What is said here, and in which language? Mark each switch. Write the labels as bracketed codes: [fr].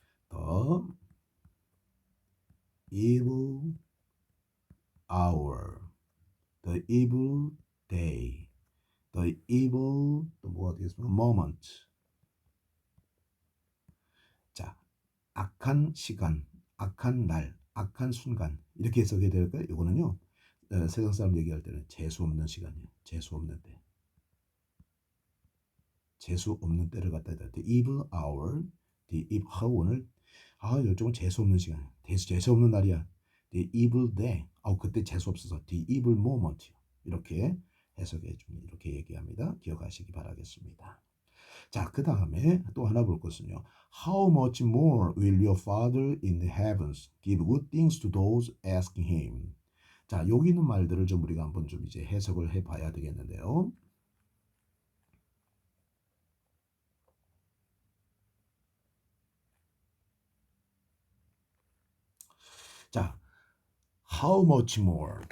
[en] The evil hour, the evil day, the evil [ko] 또 뭐가 되겠습니까? [en] moment. [ko] 자, 악한 시간, 악한 날, 악한 순간 이렇게 해석이 될까요? 이거는요. 세상 사람 얘기할 때는 재수 없는 시간이에요. 재수 없는 때. 재수 없는 때를 갖다 대다. [en] The evil hour, the evil [ko] 오늘 요즘은 재수 없는 시간, 재수 없는 날이야. [en] The evil day, [ko] 그때 재수 없어서 [en] the evil moment [ko] 이렇게 해석해 줍니다. 이렇게 얘기합니다. 기억하시기 바라겠습니다. 자, 그 다음에 또 하나 볼 것은요. [en] How much more will your Father in the heavens give good things to those asking him? [ko] 자, 여기 있는 말들을 좀 우리가 한번 좀 이제 해석을 해봐야 되겠는데요. [en] 자, how much more.